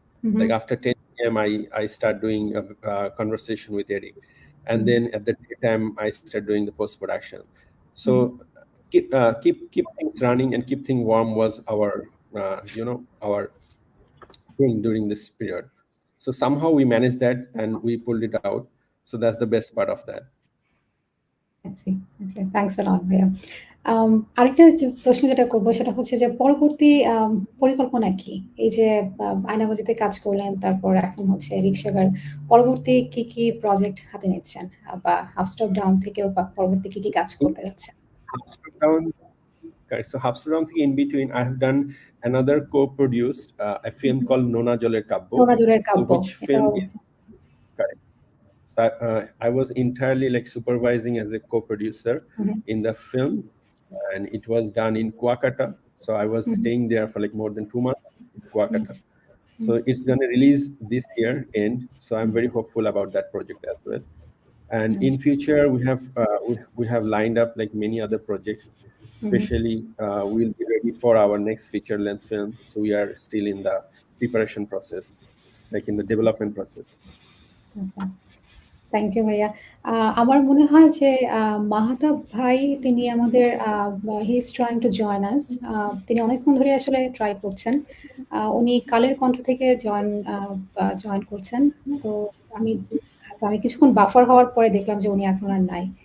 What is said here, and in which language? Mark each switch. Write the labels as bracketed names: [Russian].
[English] Like after 10 p.m. I start doing a conversation with Eric, and then at the daytime I start doing the post production. So keep things running and keep things warm was our our thing during this period. So somehow we managed that and we pulled it out. So that's the best part of that. Thanks a lot, Bhaiya. [Bangla] আরেকটা যে প্রশ্ন যেটা করব সেটা হচ্ছে যে পরবর্তী পরিকল্পনা কি? এই যে আয়নাবাজিতে কাজ করলেন, তারপর এখন হচ্ছে রিক্সাগার। পরবর্তী কি প্রজেক্ট হাতে নিচ্ছেন? বা হাফস্টপ ডাউন থেকেও পরবর্তী কি কাজ করতে যাচ্ছেন? [English] Half-Step Down, correct. So Half-Step Down [Bangla] থেকে [English] in between, I have done another co-produced a film called Nona Joler Kabbo. [Bangla] নোনাজুরের [English] So [Bangla] Kabya. [English] which film [Bangla] এটাও [English] is correct. So I was entirely like supervising as a co-producer in the film, and it was done in Kuakata. So I was staying there for like more than 2 months in Kuakata. So it's gonna release this year end. So I'm very hopeful about that project as well. And in future, we have lined up like many other projects. Especially, we'll be ready for our next feature-length film. So we are still in the preparation process, like in the development process. [Bangla] আচ্ছা। Thank you ভাইয়া। আমার মনে হয় যে মাহাতাব ভাই তিনি আমাদের [English] He is trying to join us. [Bangla] তিনি অনেকক্ষণ ধরে আসলে ট্রাই করছেন। উনি কালের কণ্ঠ থেকে জয়েন করছেন। তো আমি আমি কিছুক্ষণ বাফার হওয়ার পরে দেখলাম যে উনি এখন আর নাই।